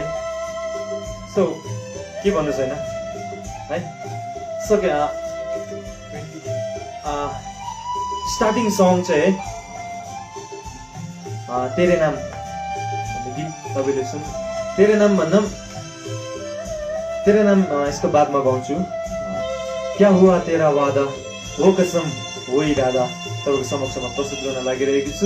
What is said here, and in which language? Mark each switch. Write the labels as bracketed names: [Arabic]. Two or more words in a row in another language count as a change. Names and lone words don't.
[Nepali] सो के भन्नु छैन है। सो [English] starting song [Nepali] चाहिँ है तेरे नाम गीत तपाईँले सुन। तेरे नाम भन्दा तेरे नाम यसको बादमा गाउँछु। क्या हुआ तेरा वादा हो कसम हो इरादा तपाईँको समक्षमा प्रस्तुत गर्न लागिरहेको छु।